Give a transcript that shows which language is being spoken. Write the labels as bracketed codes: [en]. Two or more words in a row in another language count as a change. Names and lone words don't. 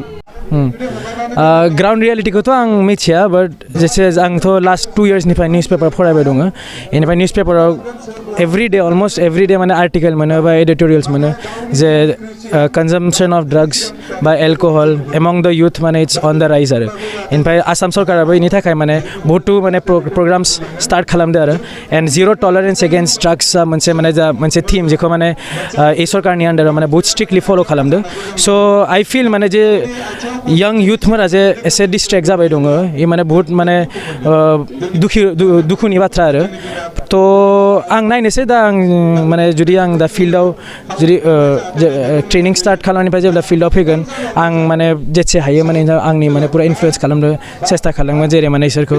[brx] ग्राउन्ड रियेलिटिखौथ' आं मिथिया बाट जेसे आंथ' लास्ट 2 इयार्सनिफ्राय [en] news paper [brx] फरायबाय दङ। बेनिफ्राय निउस पेपाराव [en] everyday almost everyday [brx] माने आर्टिकेल मोनो बा एडिटरियल्स मोनो जे [en] consumption of drugs [brx] बा [en] alcohol among the youth [brx] माने [en] it's on the rise [brx] आरो ओमफ्राय आसाम सरकाराबो बेनि थाखाय माने बहुतु माने [en] programs start [brx] खालामदो आरो [en] and zero tolerance against drugs [brx] मोनसे थीम जेखौ माने ए सरकारनि आन्डाराव माने बहुत [en] strictly follow' [brx] खालामदो। [en] so I feel [brx] माने जे [en] young youth [brx] जे एसे डिस्ट्रेक्ट जाबाय दङ ये माने बहुत माने दुखुनि बाथ्रा आरो तो आं नायनोसै दा आं माने जुदि आं दा फिल्डआव जुदि [en] training start [brx] खालामनायनिफ्राय जेब्ला फिल्डआव फैगोन आं माने जेसे हायो माने आंनि माने पुरा इनफ्लुएन्स खालामनो सेस्था खालामगोन जेरै माने इसोरखौ